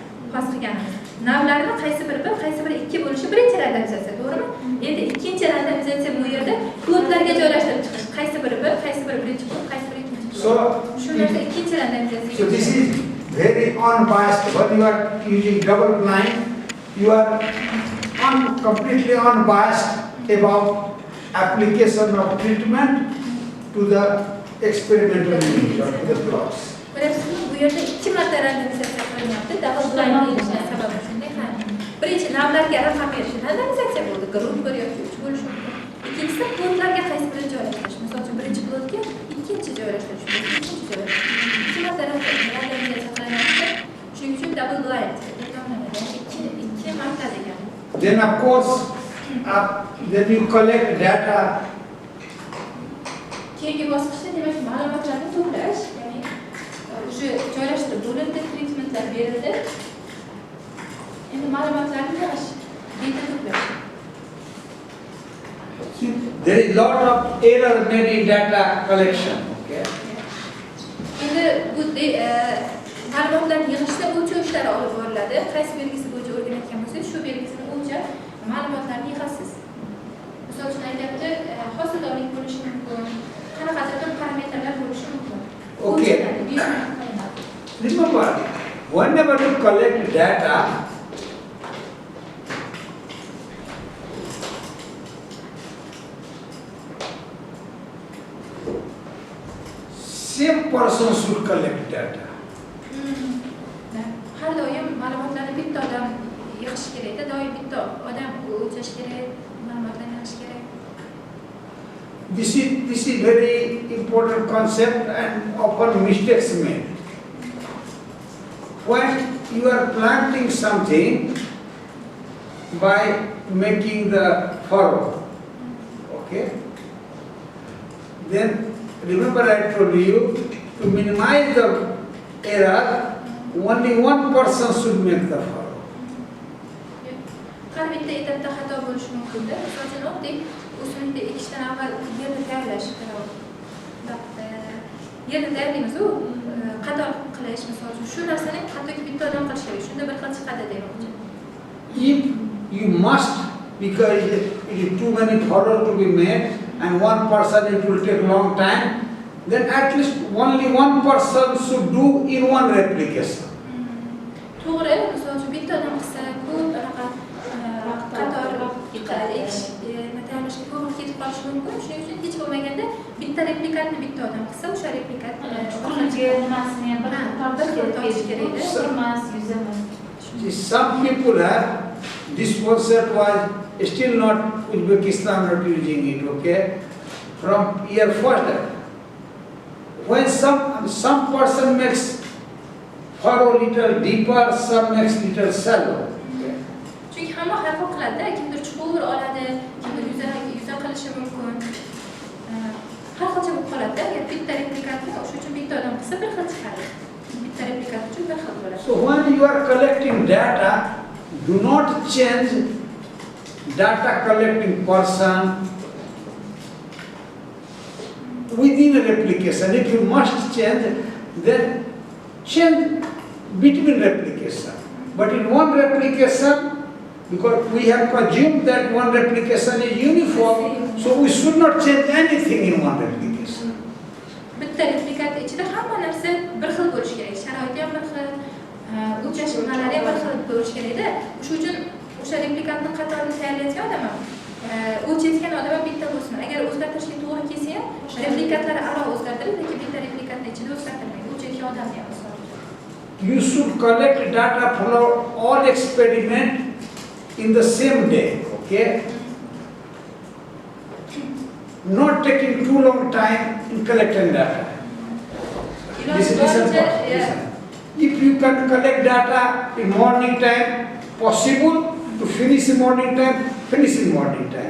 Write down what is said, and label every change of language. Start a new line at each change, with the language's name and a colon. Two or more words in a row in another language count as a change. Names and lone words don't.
Uzbek: xos qilganimiz. Navlarni qaysi biri 2 bo'lishi birinchi randomizatsiya, to'g'rimi? Endi ikkinchi randomizatsiya bu yerda kodlarga joylashtirib chiqish. Qaysi biri birinchi kod, qaysi biri ikkinchi kod. So shu narsa ikkinchi randomizatsiya.
English: So this is very unbiased. When you are using double blind, you are completely unbiased about application of treatment to the experimental unit or to the plots.
Uzbek: Bu yerda 2 marta randomizatsiya qilinyapti.
English: Double blind
Uzbek: deyishning sababi shunday ham. Birinchi navlarga raqam berish randomizatsiya bo'ldi. Guruh 1 yoki 3 bo'lishi mumkin. Ikkinchisi kodlarga qaysi birini joylashtirish. Misol uchun birinchi kodga ikkinchi joylashtirish, ikkinchi joylashtirish. 2 marta randomizatsiya qilinyapti. Shuning uchun
English: double blind
Uzbek: ikki marta degan.
English: Then of course, then you collect data.
Uzbek: Keyingi bosqichda demak ma'lumotlarni to'plash, ya'ni o'sha joylashtirib bo'lindi, treatmentlar berildi. Endi ma'lumotlarni yig'ish, data to'plash.
English: There is lot of error made in data collection. Okay.
Uzbek: Endi bu ma'lumotlarni yig'ishda o'lchov ishlari olib boriladi. Qaysi belgisi bo'yicha o'rganayotgan bo'lsangiz, shu belgisini bo'yicha ma'lumotlarni yig'asiz. Misol uchun aytyapti, hosildorlik bo'lishi mumkin, qanaqadir bir parametrlar bo'lishi mumkin.
English: Okay. Remember, whenever you collect data, same person should collect data.
Uzbek: Har doim ma'lumotlarni bitta odam yig'ish kerak-da, doim bitta odam o'lchash kerak, ma'lumotlarni yig'ish kerak.
English: This is very important concept and often mistakes made. When you are planting something by making the furrow, okay? Then remember I told you to minimize the error, only one person should make the furrow.
Uzbek: Har bitta etapda xato bo'lishi mumkin-da. Misol uchun oddiy o'simlikni ekishdan avval yerni tayyorlash kerak. Yerni tayyorlaymiz-ku, qator qilish, misol uchun shu narsani hattoki bitta odam qilish kerak. Shunda bir xil chiqadi demoqchi.
English: If you must, because it is too many furrows to be made and one person it will take long time, then at least only one person should do in one replication.
Uzbek: To'g'ri, misol uchun bitta odam qilsa, ko'p anaqa qator tayyorlashga ko'p ketib qolishi mumkin. Shuning uchun hech bo'lmaganda bitta replikatni bitta odam qilsa, o'sha replikat nimasini ham bir tortish kerak-da. Emas, yuzamas.
English: Some people have this concept was still not Uzbekistan not using it, okay? From year first, when some person makes furrow little deeper, some makes little shallow.
Uzbek: Chunki hamma har xil qiladi-da, kimdir chuqur oladi, kimdir yuza qilishi mumkin. Har xilcha bo'lib qoladi-da. Agar bitta replikatni o'sha uchun bitta odam qilsa bir xil chiqadi. Bitta replikat uchun bir xil bo'ladi.
English: So when you are collecting data, do not change data collecting person within a replication. If you must change, then change between replication. But in one replication, because we have assumed that one replication is uniform, so we should not change anything in one replication.
Uzbek: Bitta replikat ichida hamma narsa bir xil bo'lishi kerak. Sharoiti ham bir xil, o'lchash nimalari ham bir xil bo'lishi kerak-da. Shuning uchun o'sha replikatni qatorini tayyorlayotgan odam ham o'lchayotgan odam ham bitta bo'lsin. Agar o'zgartirishga to'g'ri kelsa ham, replikatlar aro o'zgartirib, lekin bitta replikatni ichida o'zgartirmaydi. O'lchayotgan odam ham
English: You should collect data from all experiment in the same day, okay? Not taking too long time in collecting data. Listen. If you can collect data in morning time, possible to finish in morning time, finish in morning time.